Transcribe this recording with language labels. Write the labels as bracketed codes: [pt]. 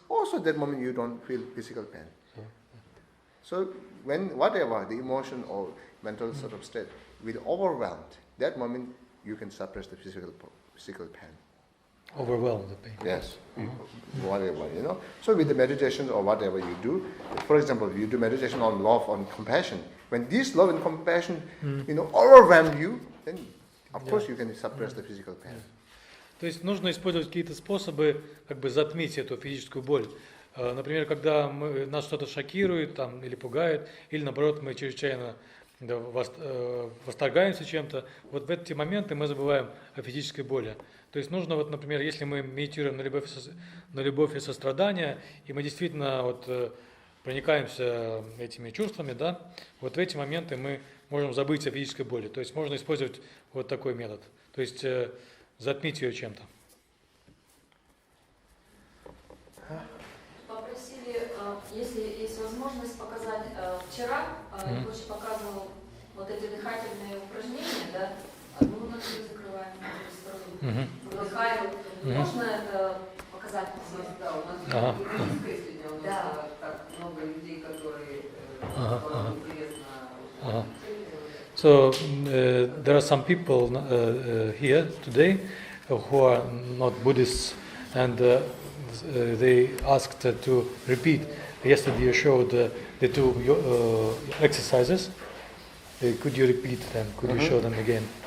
[en] Also that moment you don't feel physical pain. So when whatever the emotion or mental sort of state will overwhelm, that moment you can suppress the physical pain. Overwhelm the pain. Yes, whatever, So with the meditation or whatever you do, for example, you do meditation on love, on compassion. When this love and compassion, overwhelm you, then of course you can suppress the physical pain. [ru] То есть нужно использовать какие-то способы, как бы затмить эту физическую боль. Например, когда нас что-то шокирует там, или пугает, или наоборот мы чрезвычайно восторгаемся чем-то, вот в эти моменты мы забываем о физической боли. То есть нужно, вот, например, если мы медитируем на любовь и сострадание, и мы действительно проникаемся этими чувствами, да, вот в эти моменты мы можем забыть о физической боли. То есть можно использовать вот такой метод. То есть затмить ее чем-то. Попросили, если есть возможность, показать. Вчера Ринпоче показывал вот эти дыхательные упражнения, да, одну ноздрю закрываем, другую сторону, вдыхаем. Можно это показать? Да, у нас есть у нас так много людей, которые интересно. [en] So there are some people here today who are not Buddhists, and they asked to repeat. Yesterday you showed the two exercises. Could you repeat them? Could you show them again?